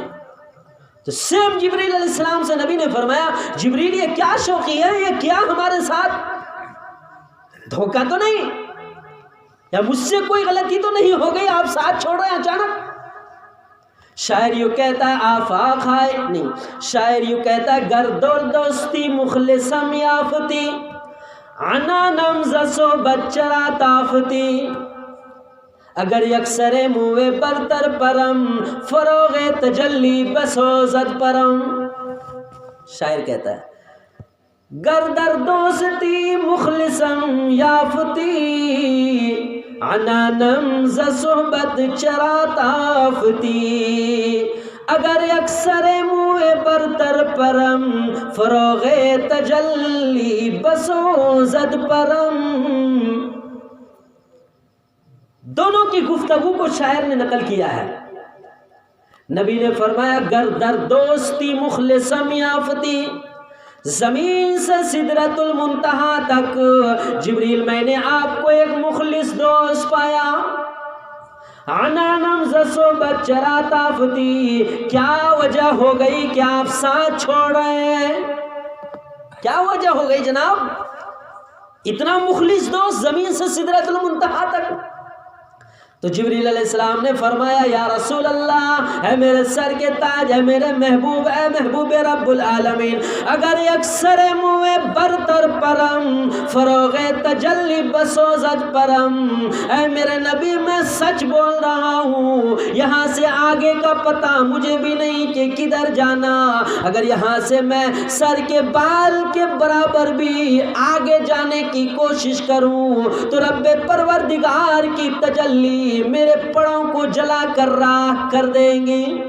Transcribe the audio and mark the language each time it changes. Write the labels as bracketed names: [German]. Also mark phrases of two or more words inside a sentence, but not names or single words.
[Urdu] تو سیم جبریل علیہ السلام سے نبی نے فرمایا جبریل یہ کیا شوقی ہے، یہ کیا ہمارے ساتھ دھوکہ تو نہیں، یا مجھ سے کوئی غلطی تو نہیں ہو گئی، آپ ساتھ چھوڑ رہے ہیں اچانک؟ شاعر یوں کہتا ہے آفاق ہے نہیں، شاعر یوں کہتا ہے [Persian] گردور دوستی مخلصم یافتی، عنانم ز صحبت چرا تافتی، اگر یکسر موے برتر پرم، فروغ تجلی بسوزد پرم. [Urdu] شاعر کہتا ہے [Persian] گردر دوستی مخلصم یافتی، عنانم ز صحبت چرا تافتی، اگر یکسر موے برتر پرم، فروغ تجلی بسوزد پرم. [Urdu] دونوں کی گفتگو کو شاعر نے نقل کیا ہے. نبی نے فرمایا [Persian] گر در دوستی مخلصم یافتی، [Urdu] زمین سے سدرۃ المنتہا تک جبریل میں نے آپ کو ایک مخلص دوست پایا. [Persian] عنانم ز صحبت چرا تافتی، [Urdu] کیا وجہ ہو گئی کہ آپ ساتھ چھوڑ رہے ہیں؟ کیا وجہ ہو گئی جناب؟ اتنا مخلص دوست زمین سے سدرۃ المنتہا تک. تو جبریل علیہ السلام نے فرمایا یا رسول اللہ، اے میرے سر کے تاج، اے میرے محبوب، اے محبوب رب العالمین، [Persian] اگر یکسر موے برتر پرم، فروغ تجلی بسوزد پرم، [Urdu] اے میرے نبی میں سچ بول رہا ہوں، یہاں سے آگے کا پتہ مجھے بھی نہیں کہ کدھر جانا. اگر یہاں سے میں سر کے بال کے برابر بھی آگے جانے کی کوشش کروں تو رب پروردگار کی تجلی میرے پڑوں کو جلا کر راکھ کر دیں گے.